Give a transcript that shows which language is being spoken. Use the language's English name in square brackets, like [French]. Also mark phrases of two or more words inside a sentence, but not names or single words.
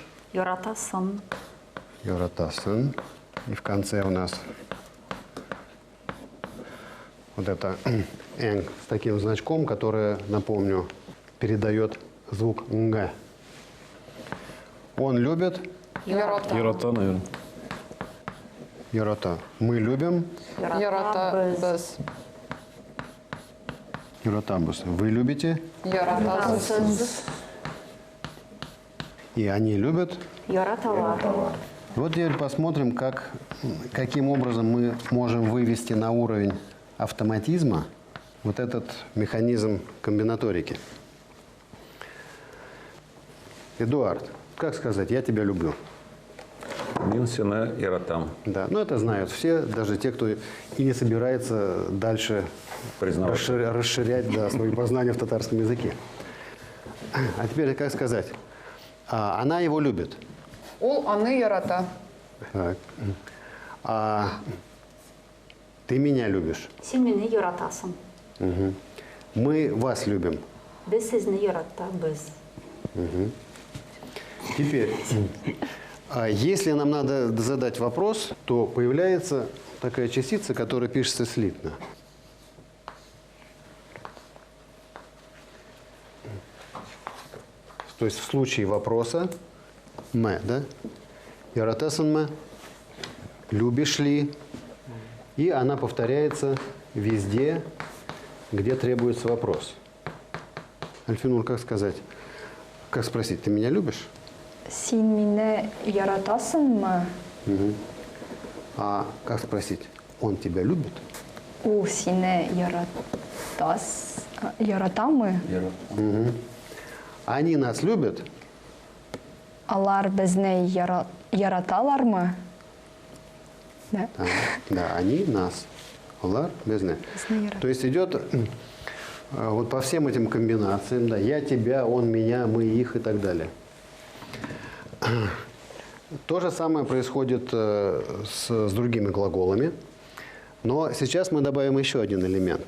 [Tatar] Йоратасан. Йоратасан. [Russian] И в конце у нас вот это «н» с таким значком, которое, напомню, передает звук «нг». Он любит? [Tatar] Ярата, наверное. Ярата. [Russian] Мы любим? [Tatar] Яратабыз. [Russian] Яратабус. Вы любите? [Tatar] Яратасыз. [Russian] И они любят? [Tatar] Йоратала. [Russian] Вот теперь посмотрим, каким образом мы можем вывести на уровень автоматизма вот этот механизм комбинаторики. Эдуард, как сказать «я тебя люблю»? [Tatar] Мин сене яратам. [Russian] Да, ну это знают все, даже те, кто и не собирается дальше расширять свои познания в татарском языке. А теперь как сказать? Она его любит. [Tatar] Ул аны ярата. [Russian] Так. А ты меня любишь. [Tatar] Син мине йоратасан. [Russian] Угу. Мы вас любим. [Tatar] Без сезне йоратабыз. [Russian] Теперь, если нам надо задать вопрос, то появляется такая частица, которая пишется слитно. То есть в случае вопроса «мэ», да? [Tatar] «Яратасан мэ», [Russian] «любишь ли?» И она повторяется везде, где требуется вопрос. Альфинур, как сказать? Как спросить, ты меня любишь? [Tatar] Син мине яратасынмы? [Russian] А как спросить, он тебя любит? [Tatar] Ул сине яратамы? [Russian] Они нас любят? [Tatar] Алар безне яраталармы? [Russian] Да? Да, они нас. [Tatar] Олар, безне. [Russian] То есть идет вот по всем этим комбинациям, да, я, тебя, он, меня, мы, их и так далее. То же самое происходит с другими глаголами, но сейчас мы добавим еще один элемент.